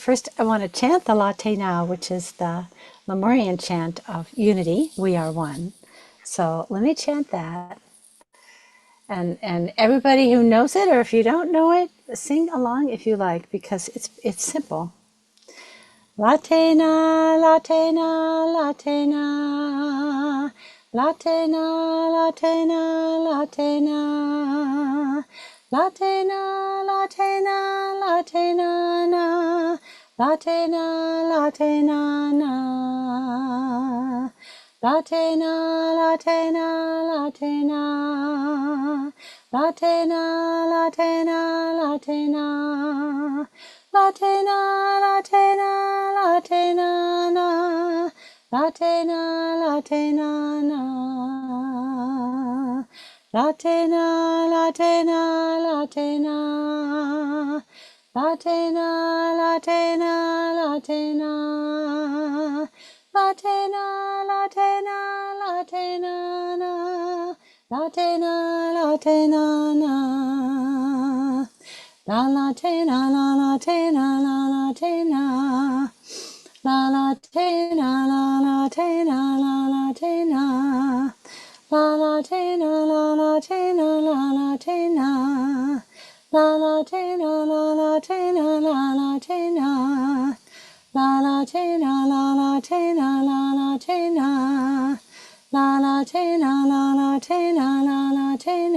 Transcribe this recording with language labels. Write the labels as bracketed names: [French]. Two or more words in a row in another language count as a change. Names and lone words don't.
[English] First, I want to chant the Latte Now, which is the Lemurian chant of unity. We are one. So let me chant that, and everybody who knows it, or if you don't know it, sing along if you like, because it's simple. Latte na, latte na, latte na. Latte na, latte na, latte na. Latte na, latte na, latte na na. Latte na, latte na na. Latte na, latte na, latte na. Latte na, latte na, latte na. Latina, Latina, Latina, na. Latina, Latina, na. Latina, Latina, Latina. Latina, Latina, Latina. Latina, Latina, Latina, na. Latina, Latina, na. La la tena, la la tena, la la tena, la la tena, la la tena, la la tena, la la tena, la la tena, la la tena, la la tena, la la tena, la la tena, la la tena, la la tena, la la tena, la la tena, la la tena, la la tena.